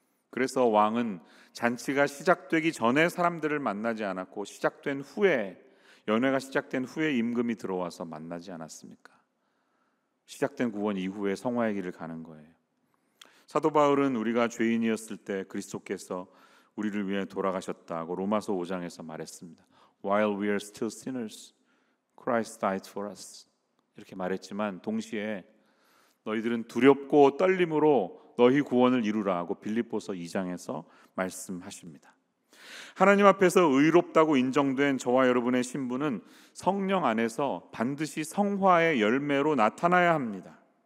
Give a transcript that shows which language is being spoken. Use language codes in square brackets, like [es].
[ko] 그래서 왕은 잔치가 시작되기 전에 사람들을 만나지 않았고 시작된 후에, 연회가 시작된 후에 임금이 들어와서 만나지 않았습니까? 시작된 구원 이후에 성화의 길을 가는 거예요. 사도 바울은 우리가 죄인이었을 때 그리스도께서 우리를 위해 돌아가셨다고 로마서 5장에서 말했습니다. [en] While we are still sinners, Christ died for us. [ko] 이렇게 말했지만 동시에 너희들은 두렵고 떨림으로 너희 구원을 이루라고 빌립보서 2장에서 말씀하십니다. 하나님 앞에서 의롭다고 인정된 저와 여러분의 신분은 성령 안에서 반드시 성화의 열매로 나타나야 합니다.